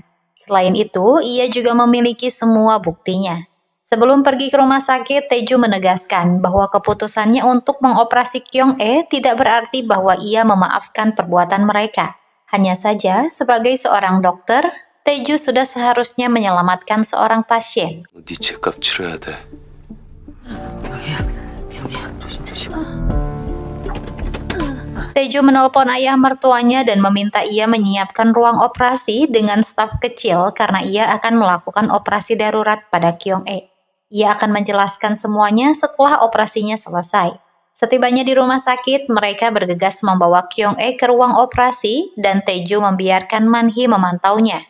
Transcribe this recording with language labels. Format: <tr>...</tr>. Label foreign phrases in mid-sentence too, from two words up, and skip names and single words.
<id>Selain itu, ia juga memiliki semua buktinya. Sebelum pergi ke rumah sakit, Taeju menegaskan bahwa keputusannya untuk mengoperasi Kyung-e tidak berarti bahwa ia memaafkan perbuatan mereka. Hanya saja, sebagai seorang dokter, Taeju sudah seharusnya menyelamatkan seorang pasien.</id> <ko>네 죄값 치러야 돼. 병이야, 조심.</ko> <id>Taeju menelpon ayah mertuanya dan meminta ia menyiapkan ruang operasi dengan staf kecil karena ia akan melakukan operasi darurat pada Kyung-e. Ia akan menjelaskan semuanya setelah operasinya selesai. Setibanya di rumah sakit, mereka bergegas membawa Kyung-e ke ruang operasi dan Taeju membiarkan Man-hee memantaunya.</id>